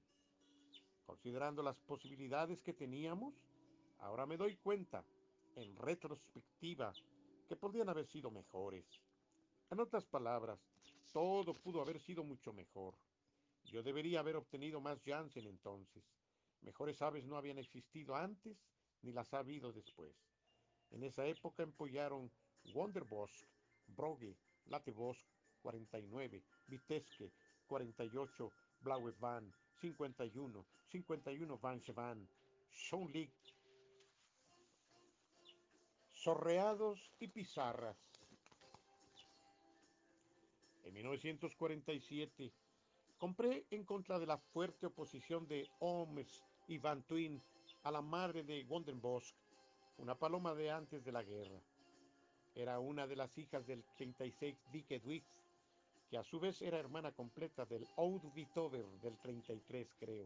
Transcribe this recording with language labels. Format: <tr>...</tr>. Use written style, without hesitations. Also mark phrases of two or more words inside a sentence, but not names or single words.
<es>Considerando las posibilidades que teníamos, ahora me doy cuenta, en retrospectiva, que podrían haber sido mejores. En otras palabras, todo pudo haber sido mucho mejor. Yo debería haber obtenido más Janssen entonces. Mejores aves no habían existido antes, ni las ha habido después. En esa época empollaron Wonderbosch, Brogue, Latebosch 49, Vitesque 48, Blaue Van 51, 51 Van Chevan, Schonlig, Sorreados y Pizarras. En 1947 compré en contra de la fuerte oposición de Holmes y Van Twin a la madre de Wonderbosch, una paloma de antes de la guerra. Era una de las hijas del 36 Dicke Dwight, que a su vez era hermana completa del Oude Vitover del 33, creo.</es>